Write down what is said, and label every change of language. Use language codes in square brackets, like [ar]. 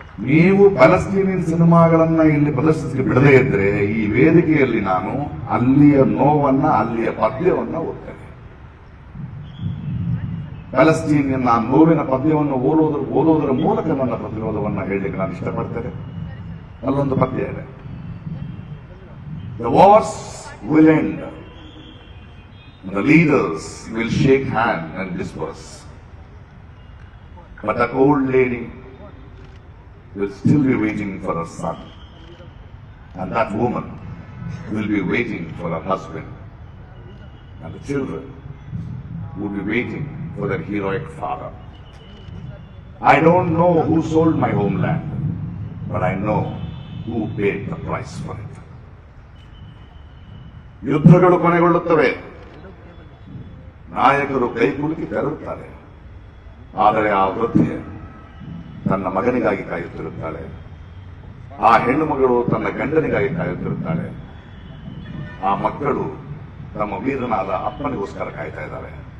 [kn] ನೀವು ಪ್ಯಾಲೆಸ್ಟೀನಿಯನ್ ಸಿನಿಮಾಗಳನ್ನ ಇಲ್ಲಿ ಪ್ರದರ್ಶಿಸಲಿಕ್ಕೆ ಬಿಡದೇ ಇದ್ರೆ ಈ ವೇದಿಕೆಯಲ್ಲಿ ನಾನು ಅಲ್ಲಿಯ ನೋವನ್ನ, ಅಲ್ಲಿಯ ಪದ್ಯವನ್ನ ಓದ್ತೇನೆ. ಪ್ಯಾಲೆಸ್ಟೀನಿಯನ್ ಆ ನೋವಿನ ಪದ್ಯವನ್ನು ಓದೋದರ ಮೂಲಕ ನನ್ನ ಪ್ರತಿರೋಧವನ್ನ ಹೇಳಲಿಕ್ಕೆ ನಾನು ಇಷ್ಟಪಡ್ತೇನೆ. ಅಲ್ಲೊಂದು ಪದ್ಯ ಇದೆ, [en] The wars will end. The leaders will shake hand and disperse. But that old lady will still be waiting for her son. And that woman will be waiting for her husband. And the children would be waiting for their heroic father. I don't know who sold my homeland, but I know who paid the price for it. [kn] ಯುದ್ಧಗಳು ಕೊನೆಗೊಳ್ಳುತ್ತವೆ, ನಾಯಕರು ಕೈಕುಲುಕಿ ತೆರಳುತ್ತಾರೆ. ಆದರೆ ಆ ವೃದ್ಧೆ ತನ್ನ ಮಗನಿಗಾಗಿ ಕಾಯುತ್ತಿರುತ್ತಾಳೆ, ಆ ಹೆಣ್ಣು ಮಗಳು ತನ್ನ ಗಂಡನಿಗಾಗಿ ಕಾಯುತ್ತಿರುತ್ತಾಳೆ, ಆ ಮಕ್ಕಳು ತಮ್ಮ ವೀರನಾದ ಅಪ್ಪನಿಗೋಸ್ಕರ ಕಾಯ್ತಾ ಇದ್ದಾರೆ.